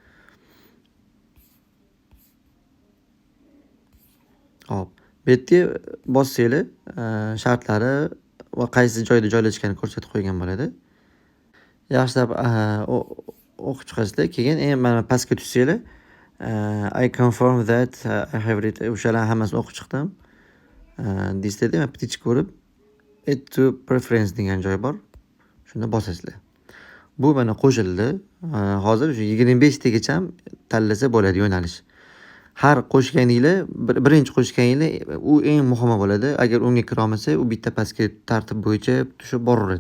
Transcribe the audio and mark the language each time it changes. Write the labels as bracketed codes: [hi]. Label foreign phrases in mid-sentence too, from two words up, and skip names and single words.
[uz] Hop. Bu yerga bossanglar, shartlari va qaysi joyda joylashganini ko'rsatib qo'ygan bo'ladi. Yaxshilab o'qib chiqasizlar. Keyin mana pastga tushsanglar, [en] I confirm that I have read. [uz] O'shalarni hammasini o'qib chiqdim. Deysizlarda, men ptichka ko'rib [en] add to preference [uz] degan joy bor. Shunda bosasizlar. Bu mana qo'shildi. Hozir shu 25 tagacha tanlasa bo'ladi yo'nalish. Har qo'shganinglar, birinchi qo'shganinglar u eng muhimi bo'ladi. Agar unga kira olmasa, u bitta pastga tartib bo'yicha tushib boraveradi.